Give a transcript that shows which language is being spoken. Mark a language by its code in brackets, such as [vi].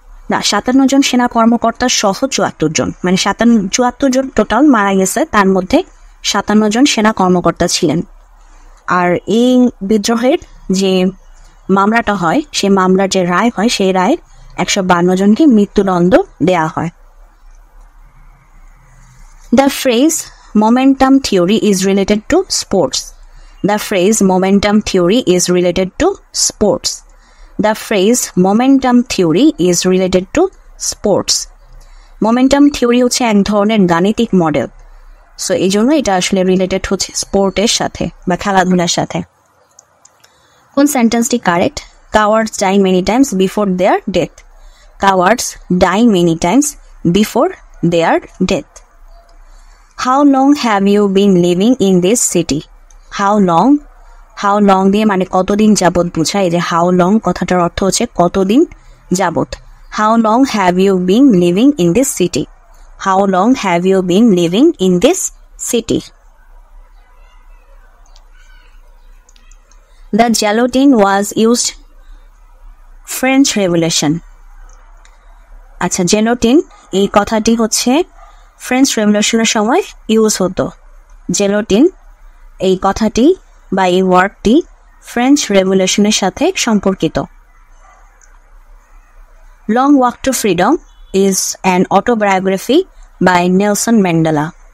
[bn] না, 57 জন সেনা কর্মকর্তা সহ 74 জন, মানে 74 জন টোটাল মারা গেছে, তার মধ্যে 57 জন সেনা কর্মকর্তা ছিলেন। আর এই বিদ্রোহের যে মামলাটা হয়, সেই মামলার যে রায় হয়, সেই রায় 152 জনকে মৃত্যুদণ্ড দেয়া হয়। [en] The phrase momentum theory is related to sports. The phrase momentum theory is related to sports. The phrase momentum theory is related to sports. [bn] Momentum theory হচ্ছে এক ধরনের গাণিতিক মডেল, সো এই জন্য এটা আসলে রিলেটেড হচ্ছে স্পোর্টের সাথে বা খেলাধুলার সাথে। কোন সেন্টেন্সটি correct? [en] Cowards die many times before their death. Cowards die many times before their death. How long have you been living in this city? How long? [bn] How long দিয়ে মানে কতদিন যাবত বোঝায়। যে how long কথাটার অর্থ হচ্ছে কতদিন যাবত। [en] How long have you been living in this city? How long have you been living in this city? The guillotine was used French Revolution. [bn] আচ্ছা, গিলোটিন এই কথাটি হচ্ছে ফ্রেঞ্চ রেভলিউশনের সময় ইউজ হতো। গিলোটিন এই কথাটি বা এই ওয়ার্ডটি ফ্রেঞ্চ রেভলিউশনের সাথে সম্পর্কিত। [en] Long Walk to Freedom is an autobiography by Nelson Mandela.